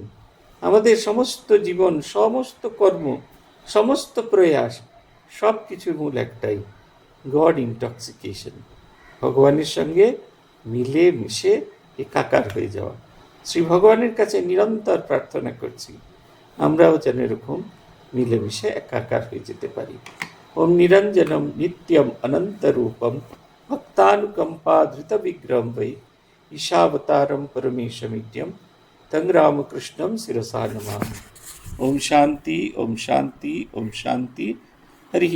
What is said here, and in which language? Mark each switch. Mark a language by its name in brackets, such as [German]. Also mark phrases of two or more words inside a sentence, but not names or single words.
[Bangla] আমাদের সমস্ত জীবন, সমস্ত কর্ম, সমস্ত প্রয়াস, সব কিছুর মূল একটাই, [English] God intoxication. [Bangla] ভগবানের সঙ্গে মিলে মিশে একাকার হয়ে যাওয়া। শ্রী ভগবানের কাছে নিরন্তর প্রার্থনা করছি আমরাও যেন এরকম মিলেমিশে একাকার হয়ে যেতে পারি। [Sanskrit] ওম নিরঞ্জনম নিত্যম অনন্তরূপম ভক্তানুকম্পা ধৃত বিগ্রহম বৈ ঈশাবতারম পরমেশমিদ্যম তং রামকৃষ্ণম শিরসা নমামি। ওম শান্তি ওম শান্তি ওম শান্তি।